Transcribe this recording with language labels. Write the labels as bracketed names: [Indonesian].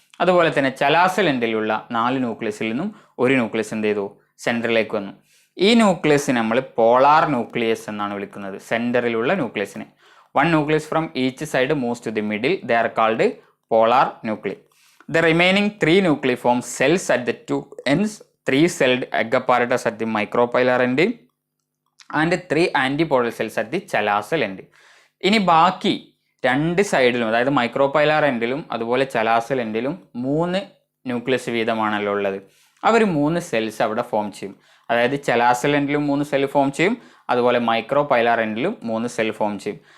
[Malayalam] അതുപോലെ തന്നെ ചലാസൽ എൻഡിലുള്ള 4 ന്യൂക്ലിയസിൽ നിന്നും ഒരു ന്യൂക്ലിയസ് എന്ത് ചെയ്തു? സെൻറ്ററിലേക്ക് വന്നു. ഈ ന്യൂക്ലിയസിനെ നമ്മൾ പോളാർ ന്യൂക്ലിയസ് എന്നാണ് വിളിക്കുന്നത്, സെൻറ്ററിലുള്ള ന്യൂക്ലിയസിനെ. [English] 1 nucleus from each side moves to the middle. They are called polar nuclei. The remaining 3 nuclei form cells at the 2 ends, 3-celled egg apparatus at the micropylar end and 3 antipodal cells at the chalazal end. [Malayalam] ഇനി ബാക്കി 2 സൈഡിലും, അതായത് micropylar എൻഡിലും അതുപോലെ chalazal എൻഡിലും 3 nucleus വീതമാണല്ലോ ഉള്ളത്. അവർ 3 cells അവിടെ form ചെയ്യും. അതായത് chalazal എൻഡിലും 3 cell form ചെയ്യും, അതുപോലെ മൈക്രോപൈലാർ എൻഡിലും 3 സെൽ ഫോം ചെയ്യും.